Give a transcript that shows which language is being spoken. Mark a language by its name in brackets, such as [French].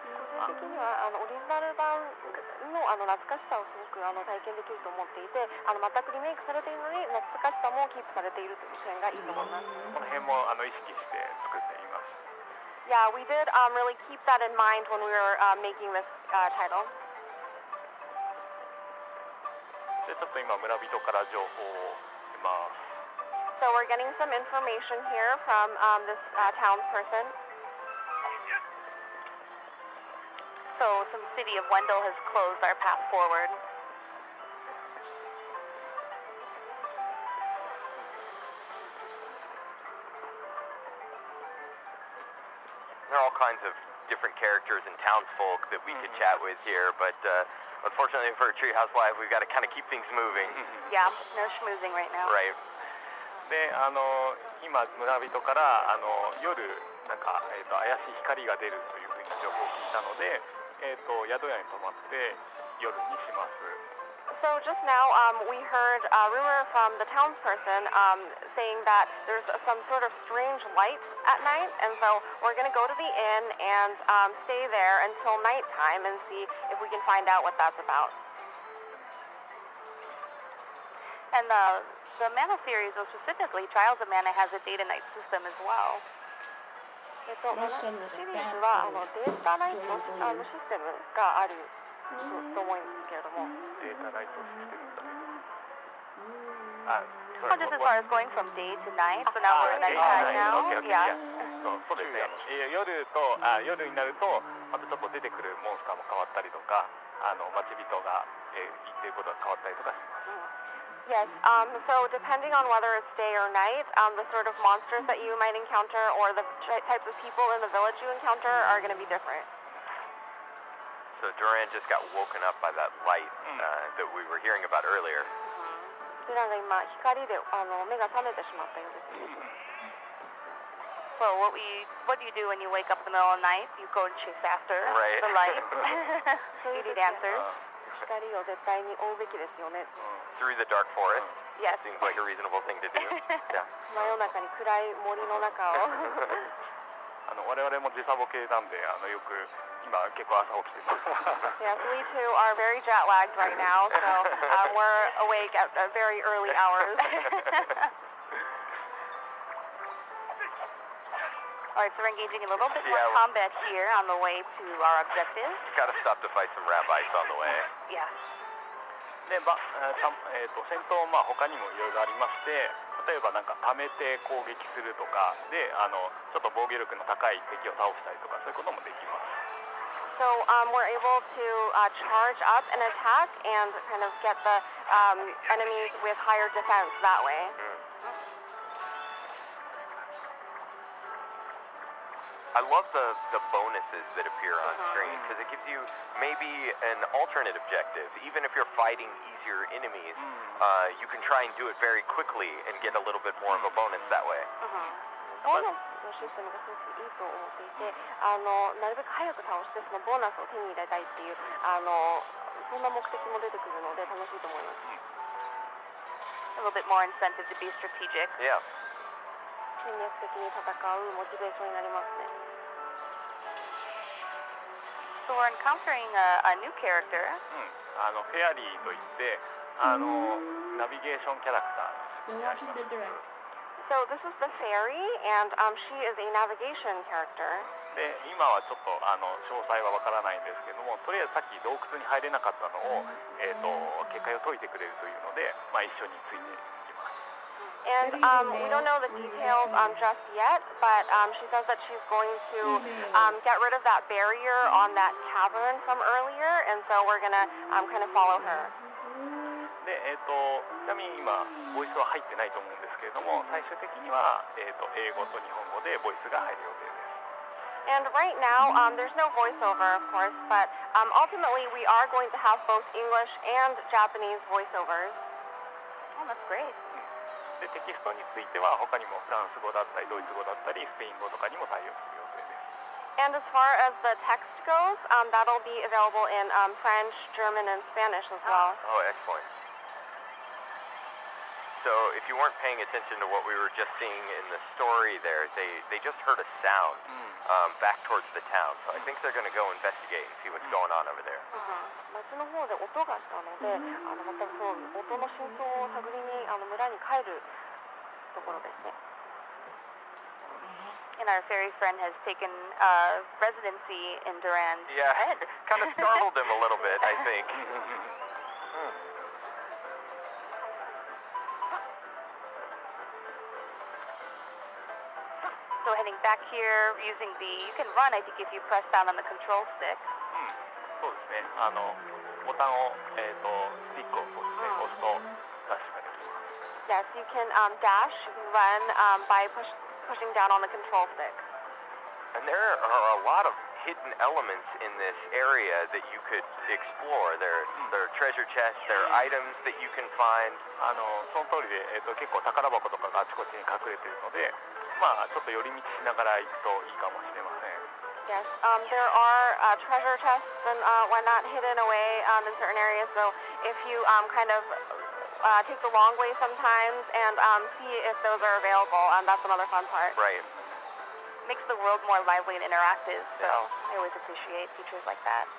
[Japanese] 個人的にはオリジナル版の懐かしさをすごく体験できると思っていて、全くリメイクされているのに懐かしさもキープされているという点がいいと思います。この辺も意識して作っています。 [English] Yeah, we did really keep that in mind when we were making this title. [Japanese] でちょっと今村人から情報を得ます。 [English] So we're getting some information here from this townsperson. So some city of Wendell has closed our path forward. There are all kinds of different characters and townsfolk that we could chat with here, but unfortunately for Treehouse Live, we've got to kind of keep things moving. Yeah, no schmoozing right now. Right. [Japanese] で今村人から夜なんか怪しい光が出るというふうに情報を聞いたので、宿屋に泊まって夜にします。 [English] So just now, we heard a rumor from the townsperson saying that there's some sort of strange light at night, and so we're going to go to the inn and stay there until nighttime and see if we can find out what that's about. And the Mana series, well, specifically, Trials of Mana has a day to night system as well. [Japanese] マナシリーズはデータナイトシステムがあると思うんですけれども。データナイトシステムという [English] Oh, just as far as going from day to night. So now we're at nighttime now. Yeah. [Japanese] そうですね。夜になるとまたちょっと出てくるモンスターも変わったりとか、町人が言っていることが変わったりとかします。 [English] Yes, so depending on whether it's day or night, the sort of monsters that you might encounter or the types of people in the village you encounter are going to be different. So Duran just got woken up by that light that we were hearing about earlier. [Japanese] デュランが今光で目が覚めてしまったようです。 [English] So what do you do when you wake up in the middle of the night? You go and chase after Right. the light. [Japanese] そういう [English] You [Japanese] 時は [English] answers. [Japanese] 光を絶対に追うべきですよね。 [English] Through the dark forest. Yes. Seems like a reasonable thing to do. Yeah. [Japanese] 真夜中に暗い森の中を。我々も時差ボケなんでよく今結構朝起きてます。 [English] Yes, we too are very jet lagged right now, so we're awake at very early hours. Alright, so we're engaging a little bit more Yeah. combat here on the way to our objective. Gotta stop to fight some rabbis on the way. Yes. [Japanese] で、戦闘は他にもいろいろありまして、例えばなんか溜めて攻撃するとかでちょっと防御力の高い敵を倒したりとかそういうこともできます。 [English] So we're able to charge up an attack and kind of get the enemies with higher defense that way. I love the bonuses that appear on screen because it gives you maybe an alternate objective. Even if you're fighting easier enemies, you can try and do it very quickly and get a little bit more of a bonus that way. [Japanese] ボーナスのシステムがすごくいいと思っていて、なるべく早く倒してそのボーナスを手に入れたいっていうそんな目的も出てくるので楽しいと思います。 [English] A little bit more incentive to be strategic. Yeah. [Japanese] 戦略的に戦うモチベーションになりますね。 [English] So we're encountering a new character. [Japanese] フェアリーといってナビゲーションキャラクターになります。 [English] So this is the fairy, and she is a navigation character. [Japanese] で今はちょっと詳細はわからないんですけども、とりあえずさっき洞窟に入れなかったのを、結界を解いてくれるというので、一緒についていきます。 [English] And we don't know the details just yet, but she says that she's going to get rid of that barrier on that cavern from earlier, and so we're gonna kind of follow her. [Japanese] でちなみに今ボイスは入ってないと思うんですけれども、最終的には、英語と日本語でボイスが入る予定です。 [English] And right now, there's no voiceover, of course, but ultimately we are going to have both English and Japanese voiceovers. Oh, that's great. [Japanese] でテキストについては他にもフランス語だったりドイツ語だったりスペイン語とかにも対応する予定です。 [English] And as far as the text goes, that'll be available in French, German, and Spanish as well. Oh, excellent. So if you weren't paying attention to what we were just seeing in the story there, they just heard a sound back towards the town. So I think they're going to go investigate and see what's going on over there. [Japanese] 街の方で音がしたので、またその音の真相を探りに村に帰るところですね。 [English] And our fairy friend has taken residency in Duran's Yeah, head. kind of startled him a little bit, I think. So heading back here, using you can run, I think, if you press down on the control stick. [Japanese] そうですね。ボタンをスティックをそうですね、押すとダッシュができます。 [English] Yes, you can dash, you can run by pushing down on the control stick. And there are a lot of hidden elements in this area that you could explore. There are treasure chests, there are items that you can find. [Japanese] その通りで、結構宝箱とかがあちこちに隠れているので、ちょっと寄り道しながら行くといいかもしれません。 [English] Yes, there are treasure chests and whatnot hidden away in certain areas. So if you kind of take the long way sometimes and see if those are available, that's another fun part. Right. Makes the world more lively and interactive. So I always appreciate features like that.